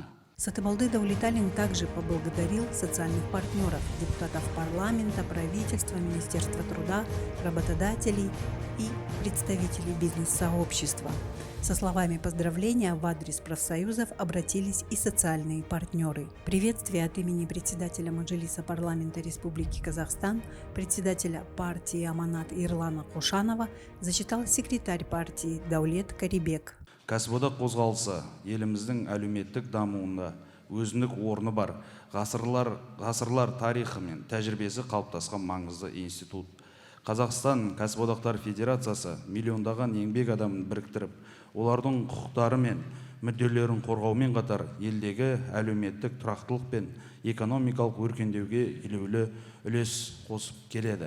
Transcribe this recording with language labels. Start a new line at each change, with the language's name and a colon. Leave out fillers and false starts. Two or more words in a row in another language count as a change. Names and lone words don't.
Russian: Сатыбалды Даулеталин также поблагодарил социальных партнеров, депутатов парламента, правительства, Министерства труда, работодателей и представителей бизнес-сообщества. Со словами поздравления в адрес профсоюзов обратились и социальные партнеры. Приветствие от имени председателя Маджлиса парламента Республики Казахстан, председателя партии Аманат Ирлана Кошанова зачитал секретарь партии Даулет Карибек.
Kazakh: Кәсіподақ қозғалысы еліміздің әлеуметтік дамуында өзіндік орны бар, ғасырлар тарихы мен тәжірибесі қалыптасқан маңызды институт. Қазақстан Кәсіподақтар Федерациясы миллиондаған еңбек адамын біріктіріп, олардың құқықтары мен мүдделерін қорғаумен қатар елдегі әлеуметтік тұрақтылық пен экономикалық өркендеуге елеулі үлес қосып келеді.